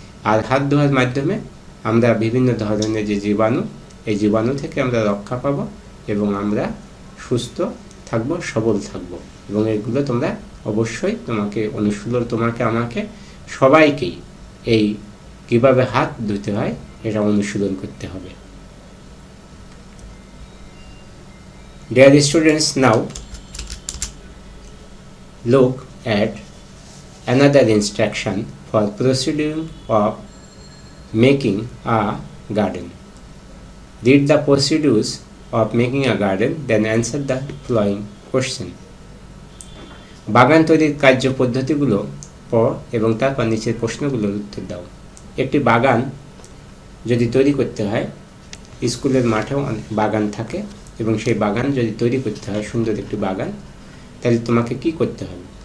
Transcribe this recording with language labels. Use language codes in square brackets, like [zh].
[bn] আর হাত ধোয়ার মাধ্যমে আমরা বিভিন্ন ধরনের যে জীবাণু, এই জীবাণু থেকে আমরা রক্ষা পাবো এবং আমরা সুস্থ থাকব, সবল থাকব। এবং এগুলো তোমরা অবশ্যই তোমাকে আমাকে সবাইকেই এই কিভাবে হাত ধুতে হয় এটা অনুশীলন করতে হবে। [en] Dear students, now look at another instruction for proceeding of making a garden. Read the procedures of making a garden, then answer the following question. [bn] বাগান তৈরির কার্য পদ্ধতিগুলো পড় এবং তারপর নিচের প্রশ্নগুলোর উত্তর দাও। একটি বাগান যদি তৈরি করতে হয়, স্কুলের মাঠেও বাগান থাকে এবং সেই বাগান যদি তৈরি করতে হয়, সুন্দর একটি বাগান, তাহলে তোমাকে কি করতে হবে?